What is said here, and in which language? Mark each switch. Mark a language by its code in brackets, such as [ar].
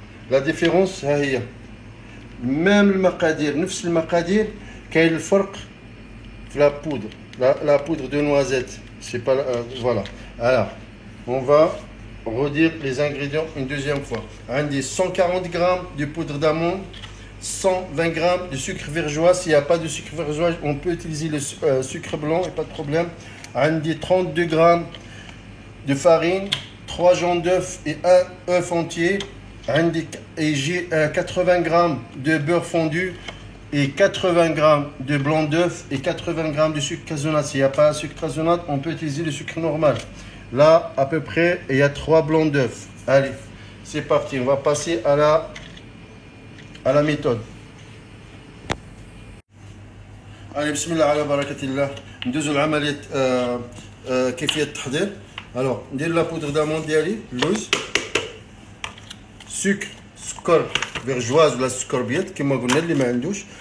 [fr] La différence [ar] ها هي. [fr] Même [ar] المقادير، نفس المقادير، كاين الفرق في [fr] la poudre. La poudre de noisette, c'est pas voilà. Alors, on va redire les ingrédients une deuxième fois. [ar] عندي [fr] 140 grammes de poudre d'amande, 120 grammes de sucre vergeois. S'il n'y a pas de sucre vergeois, on peut utiliser le sucre blanc, et pas de problème. [ar] عندي [fr] 32 grammes de farine, 3 jaunes d'œufs et 1 œuf entier. Et j'ai 80 grammes de beurre fondu et 80 grammes de blanc d'œuf et 80 grammes de sucre cassonade. S'il n'y a pas de sucre cassonade, on peut utiliser le sucre normal. Là, à peu près, il y a 3 blancs d'œuf. Allez, c'est parti. On va passer à la méthode. [ar] Allez, bismillah ala barakatillah. ندوزو العملية كيفية التحضير. [fr] Alors, [ar] ندير [fr] la poudre d'amande [ar] ديالي، اللوز، سكر فيرجواز ولا سكر ابيض كما قلنا اللي ما عندوش.